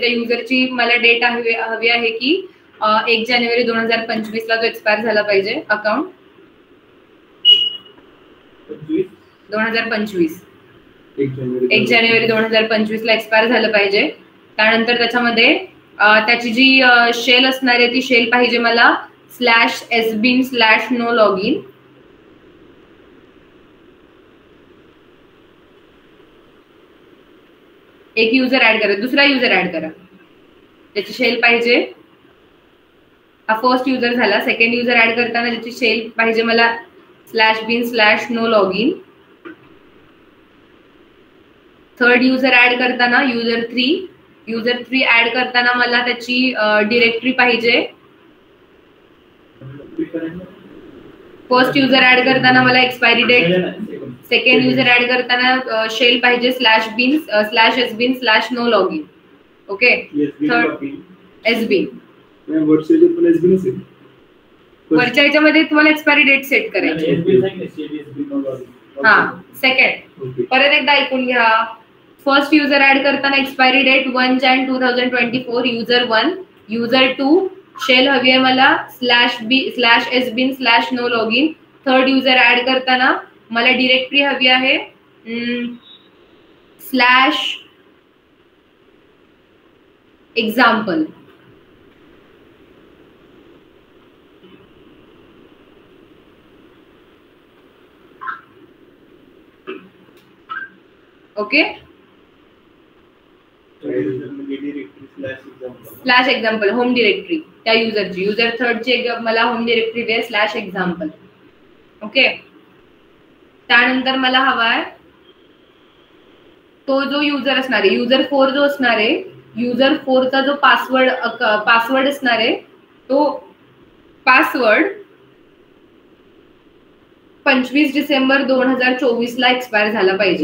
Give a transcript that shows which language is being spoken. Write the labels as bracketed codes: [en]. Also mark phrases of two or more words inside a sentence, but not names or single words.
[mr] त्या युजरची मला डेट हवी आहे की 1 जानेवारी 2025 ला तो एक्सपायर झाला पाहिजे अकाउंट. 2025 1 जानेवारी 2025 ला एक्सपायर झालं पाहिजे. त्यानंतर त्याच्यामध्ये त्याची जी शेल असणार आहे ती शेल पाहिजे मला [en] /sbin/no login. [mr] एक [en] user add [mr] करा, दुसरा [en] user add [mr] करा, त्याची शेल पाहिजे. हा [en] first user [mr] झाला. [en] second user add [mr] करताना त्याची शेल पाहिजे मला [en] /bin/no login. third user add [mr] करताना [en] user 3 add [mr] करताना मला त्याची डिरेक्टरी पाहिजे. [en] first user add [mr] करताना मला [en] expiry date. second user add [mr] करताना शेल पाहिजे [en] /bin/sbin/no login. okay, third sbin. [mr] वरच्या याच्यामध्ये तुम्हाला [en] expiry date set [mr] करायची. हा, सेकंड परत एकदा ऐकून घ्या. [en] first user add [mr] करताना [en] expiry date 1 Jan 2024 user 1. [mr] युजर 2 शेल हवी आहे मला [en] /sbin/no login. third user add [mr] करताना मला डिरेक्टरी हवी आहे /example. ओके, /example [en] home directory [mr] त्या युजरची. युजर थर्डची मला [en] home directory [mr] दे /example. ओके, त्यानंतर मला हवाय तो जो युजर असणार आहे युजर 4 जो असणार आहे युजर 4चा जो पासवर्ड असणार आहे तो पासवर्ड 25 डिसेंबर 2024 ला एक्सपायर झाला पाहिजे.